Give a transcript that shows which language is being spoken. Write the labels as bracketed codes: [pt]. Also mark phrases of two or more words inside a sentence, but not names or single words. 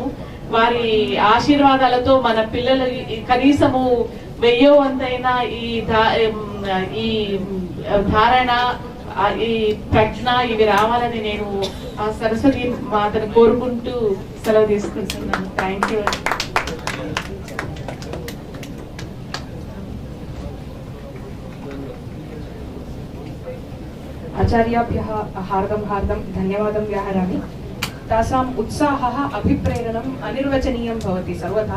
[te] వారి ఆశీర్వాదాలతో మన పిల్లలు కనీసము 1000వ వంతైనా ఈ ధారణ, ఈ ప్రజ్ఞ ఇవి రావాలని నేను ఆ సరస్వతి మాతను కోరుకుంటూ సెలవు తీసుకుంటున్నాను. [en] thank you. [sa] आचार्याभ्यः हार्दं धन्यवादं व्याहरामि। तासाम् उत्साहः अभिप्रेरणम् अनिर्वचनीयं भवति सर्वथा।